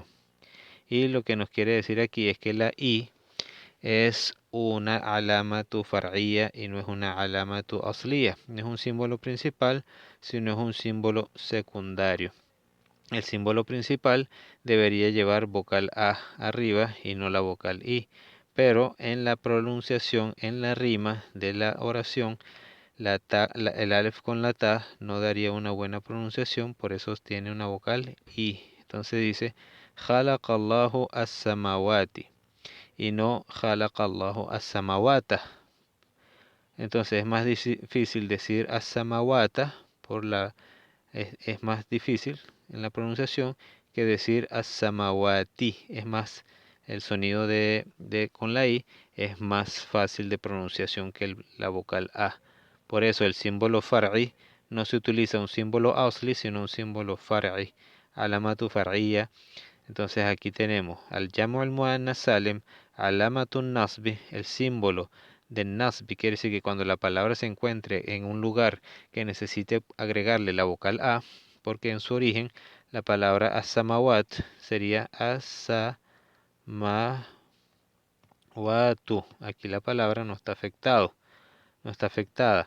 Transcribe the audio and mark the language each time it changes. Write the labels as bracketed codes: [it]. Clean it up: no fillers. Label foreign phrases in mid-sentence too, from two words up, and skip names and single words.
[es] Y lo que nos quiere decir aquí es que la I es una [ar] علامة فرعية [es] y no es una [ar] علامة أصلية. [es] No es un símbolo principal, sino es un símbolo secundario. El símbolo principal debería llevar vocal A arriba y no la vocal I. Pero en la pronunciación, en la rima de la oración, el alef con la ta no daría una buena pronunciación, por eso tiene una vocal i. Entonces dice [ar] خلق الله السماواتِ [es] y no [ar] خلق الله السماواتَ. [es] Entonces es más difícil decir as-samawata es más difícil en la pronunciación que decir as-samawati. Es más, el sonido con la i es más fácil de pronunciación que la vocal a. Por eso el símbolo far'i no se utiliza un símbolo asli, sino un símbolo far'i, [ar] علامة فرعية. [es] Entonces aquí tenemos [ar] الجمع المؤنث السالم، علامة النصب, [es] el símbolo del nasbi, quiere decir que cuando la palabra se encuentre en un lugar que necesite agregarle la vocal a, porque en su origen la palabra asamawat sería asamawatu. Aquí la palabra no está no está afectada.